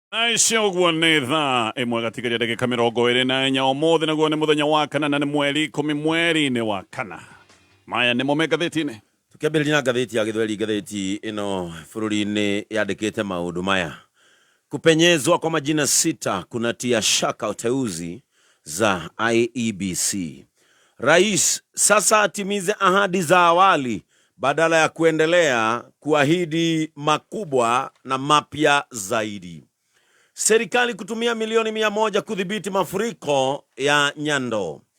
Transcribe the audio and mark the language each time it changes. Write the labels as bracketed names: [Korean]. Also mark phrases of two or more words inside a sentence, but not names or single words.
[Kikuyu] Aicio guo nĩ thaa ĩmwe gatigaria ndagĩka mĩrongo ĩrĩ na inya ũmũthĩ naguo nĩ mũthenya wa kana na nĩ mweri 10 mweri-inĩ wa kana. Maya nĩmo me ngathĩti-inĩ. Tukiambĩrĩria na ngathĩti ya Gĩthweri, ngathĩti ĩno bũrũri-inĩ yandĩkĩte maũndũ maya. [Swahili] Kupenyezwa kwa majina 6 kunatia shaka uteuzi za IEBC. Rais sasa atimize ahadi za awali badala ya kuendelea kuahidi makubwa na mapya zaidi. Serikali kutumia milioni 100 kudhibiti mafuriko ya Nyando.